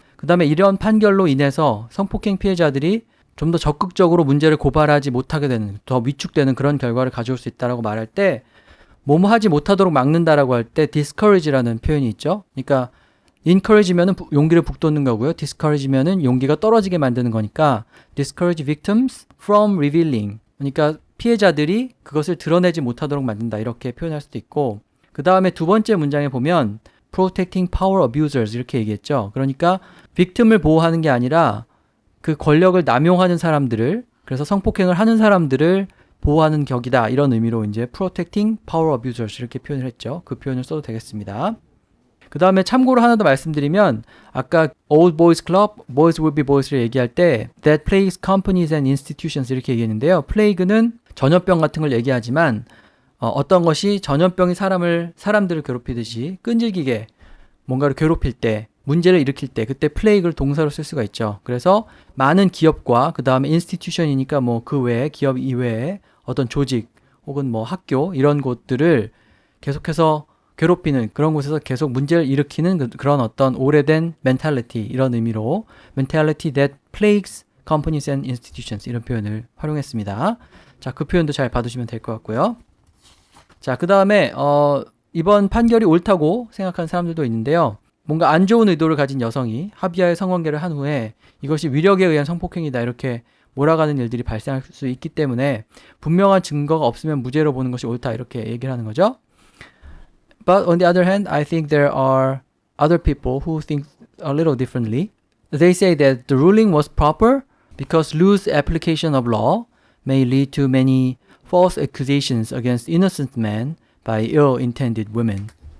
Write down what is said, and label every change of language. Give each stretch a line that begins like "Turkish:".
Korean: 그 다음에 이런 판결로 인해서 성폭행 피해자들이 좀 더 적극적으로 문제를 고발하지 못하게 되는, 더 위축되는 그런 결과를 가져올 수 있다라고 말할 때 뭐뭐 하지 못하도록 막는다라고 할 때 discourage라는 표현이 있죠. 그러니까 encourage면은 용기를 북돋는 거고요. discourage면은 용기가 떨어지게 만드는 거니까
English: discourage victims from revealing.
Korean: 그러니까 피해자들이 그것을 드러내지 못하도록 만든다 이렇게 표현할 수도 있고 그 다음에 두 번째 문장에 보면
English: protecting power abusers
Korean: 이렇게 얘기했죠. 그러니까 victim을 보호하는 게 아니라 그 권력을 남용하는 사람들을 그래서 성폭행을 하는 사람들을 보호하는 격이다 이런 의미로 이제
English: protecting power abusers
Korean: 이렇게 표현을 했죠. 그 표현을 써도 되겠습니다. 그 다음에 참고로 하나 더 말씀드리면 아까
English: old boys club, boys will be boys
Korean: 를 얘기할 때
English: that plagues companies and institutions
Korean: 이렇게 얘기했는데요. plague는 전염병 같은 걸 얘기하지만 어떤 것이 전염병이 사람들을 괴롭히듯이 끈질기게 뭔가를 괴롭힐 때, 문제를 일으킬 때 그때 플레이그를 동사로 쓸 수가 있죠. 그래서 많은 기업과 그 다음에 인스티튜션이니까 뭐 그 외에 기업 이외에 어떤 조직 혹은 뭐 학교 이런 곳들을 계속해서 괴롭히는 그런 곳에서 계속 문제를 일으키는 그런 어떤 오래된 mentality 이런 의미로
English: mentality that plagues companies and institutions
Korean: 이런 표현을 활용했습니다. 자, 그 표현도 잘 봐두시면 될 것 같고요. 자, 그 다음에 이번 판결이 옳다고 생각하는 사람들도 있는데요. 뭔가 안 좋은 의도를 가진 여성이 합의하에 성관계를 한 후에 이것이 위력에 의한 성폭행이다 이렇게 몰아가는 일들이 발생할 수 있기 때문에 분명한 증거가 없으면 무죄로 보는 것이 옳다 이렇게 얘기를 하는 거죠.
English: But on the other hand, I think there are other people who think a little differently. They say that the ruling was proper because loose application of law may lead to many false accusations against innocent men by ill-intended women.